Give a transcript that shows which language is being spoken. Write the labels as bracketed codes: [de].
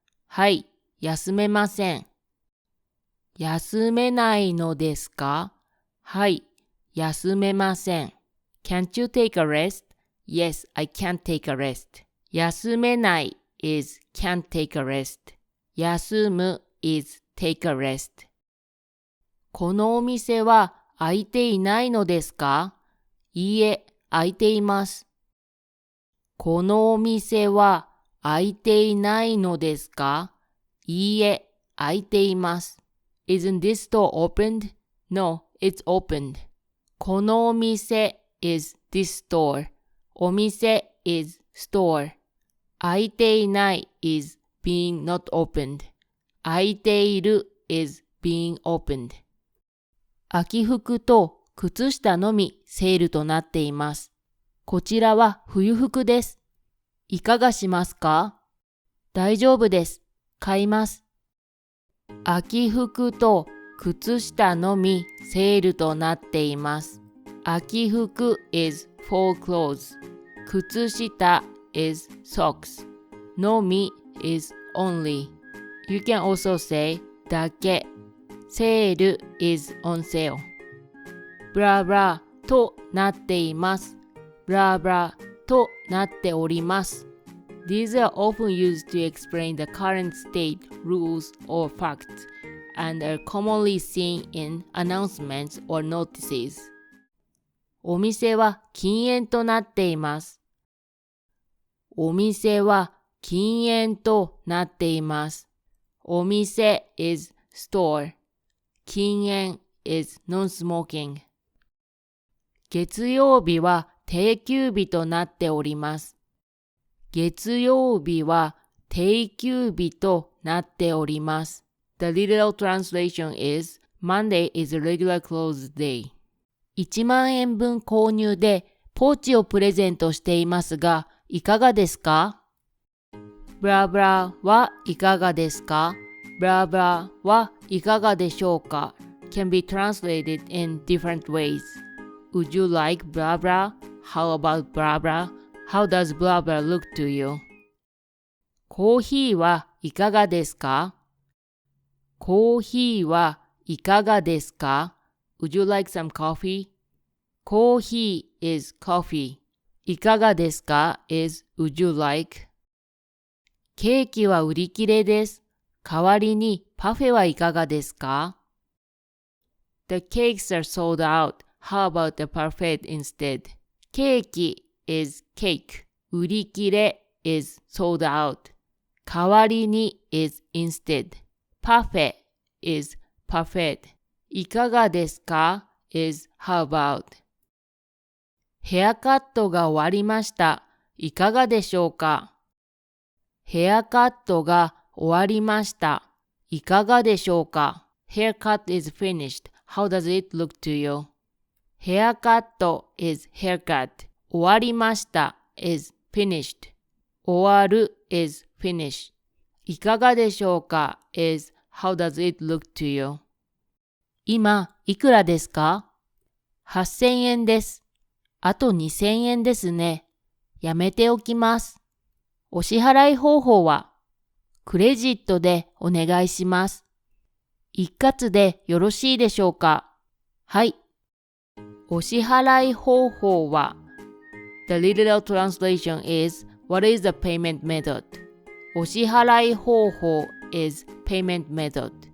[ja] はい、休めません。休めないのですか？はい、休めません。 [en] Can't you take a rest? Yes, I can't take a rest. 休めない is can't take a rest. 休む is take a rest. [ja] このお店は開いていないのですか？いいえ、開いています。このお店は開いていないのですか？いいえ、開いています。 [en] Isn't this store opened? No, it's opened. このお店 is this store. お店 is store. 開いていない is being not opened. 開いている is being opened. [ja] 秋服と靴下のみセールとなっています。こちらは冬服です。いかがしますか？大丈夫です。買います。秋服と靴下のみセールとなっています。 [en] 秋服 is fall clothes. 靴下 is socks. のみ is only. You can also say だけ。セール is on sale. [ja] ブラブラとなっています。ブラブラとなっております。 [en] These are often used to explain the current state, rules, or facts, and are commonly seen in announcements or notices. [ja] お店は禁煙となっています。お店は禁煙となっています。 [en] お店 is store. 禁煙 is non-smoking. [ja] 月曜日は定休日となっております。月曜日は定休日となっております。 [en] The literal translation is Monday is a regular closed day. [ja] 1万円分購入でポーチをプレゼントしていますが、いかがですか？ブラブラはいかがですか？ブラブラはいかがでしょうか？ [en] can be translated in different ways. Would you like blah blah? How about blah blah?How does blah blah look to you? [ja] コーヒーはいかがですか？コーヒーはいかがですか？ [en] Would you like some coffee? コーヒー is coffee. いかがですか is would you like? [ja] ケーキは売り切れです。代わりにパフェはいかがですか？ [en] The cakes are sold out. How about the parfait instead? ケーキis cake. 売り切れ is sold out. 代わりに is instead. パフェ is parfait. いかがですか is how about. [ja] ヘアカットが終わりました。いかがでしょうか？ヘアカットが終わりました。いかがでしょうか？ [en] Haircut is finished. How does it look to you? ヘアカット is haircut. 終わりました is finished. 終わる is finish. いかがでしょうか is how does it look to you? [ja] 今、いくらですか？8,000 円です。あと2,000円ですね。やめておきます。お支払い方法はクレジットでお願いします。一括でよろしいでしょうか？はい。お支払い方法は [en] The literal translation is What is the payment method? お支払い方法 is payment method.